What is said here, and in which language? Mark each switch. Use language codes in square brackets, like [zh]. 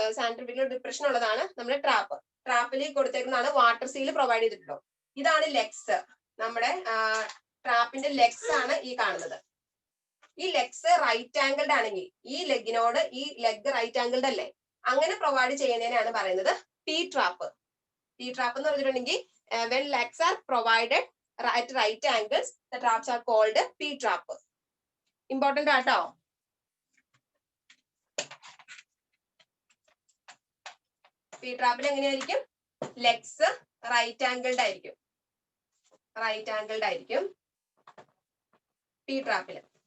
[ml] Sanitary fitting depression ഉള്ളതാണ് നമ്മുടെ trap. ട്രാപ്പിൽ കൊടുത്തേക്കുന്നതാണ് water seal provide ചെയ്തിട്ടുണ്ടോ. ഇതാണ് ലെഗ്സ്. നമ്മുടെ ട്രാപ്പിന്റെ ലെഗ്സ് ആണ് ഈ കാണുന്നത്. ഈ ലെഗ്സ് റൈറ്റ് ആംഗിൾഡ് ആണെങ്കിൽ, ഈ ലെഗിനോട് ഈ ലെഗ് റൈറ്റ് ആംഗിൾഡ് അല്ലേ, അങ്ങനെ പ്രൊവൈഡ് ചെയ്യുന്നതിനാണ് പറയുന്നത് പി ട്രാപ്പ്. [en] P trap [ml] എന്ന് പറഞ്ഞിട്ടുണ്ടെങ്കിൽ [en] when legs are provided at right angles, the traps are called P trap. [ml] Important ആട്ടോ. പി ട്രാപ്പിൽ എങ്ങനെയായിരിക്കും? ലെഗ്സ് റൈറ്റ് ആംഗിൾഡ് ആയിരിക്കും. റൈറ്റ് ആംഗിൾഡ് ആയിരിക്കും പി ട്രാപ്പിൽ.